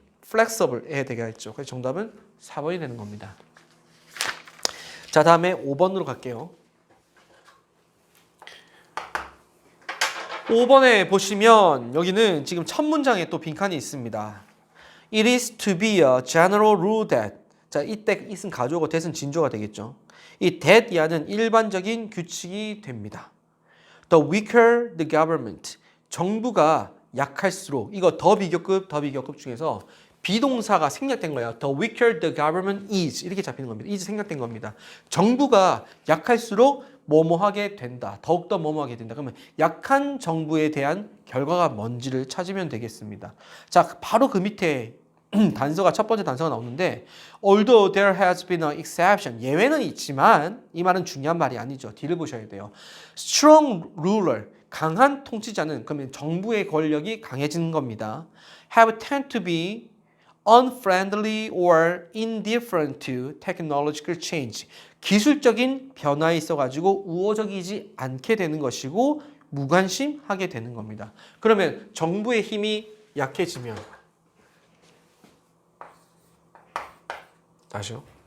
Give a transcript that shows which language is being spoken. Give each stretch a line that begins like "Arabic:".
Korean: flexible 해야 되겠죠. 그래서 정답은 4번이 되는 겁니다. 자, 다음에 5번으로 갈게요. 5번에 보시면 여기는 지금 첫 문장에 또 빈칸이 있습니다.
English: It is to be a general rule that.
Korean: 자, 이때 it은 가주어고 that은 진조가 되겠죠. 이 that 이하는 일반적인 규칙이 됩니다.
English: The weaker the government.
Korean: 정부가 약할수록, 이거 더 비교급 중에서 비동사가 생략된 거예요.
English: The weaker the government is.
Korean: 이렇게 잡히는 겁니다. is 생략된 겁니다. 정부가 약할수록 뭐뭐하게 된다. 더욱더 뭐뭐하게 된다. 그러면 약한 정부에 대한 결과가 뭔지를 찾으면 되겠습니다. 자, 바로 그 밑에 단서가 첫 번째 단서가 나오는데
English: although there has been an exception.
Korean: 예외는 있지만 이 말은 중요한 말이 아니죠. 뒤를 보셔야 돼요.
English: strong ruler.
Korean: 강한 통치자는 그러면 정부의 권력이 강해지는 겁니다.
English: have tend to be unfriendly or indifferent to technological change.
Korean: 기술적인 변화에 있어가지고 우호적이지 않게 되는 것이고 무관심하게 되는 겁니다. 그러면 정부의 힘이 약해지면 다시요.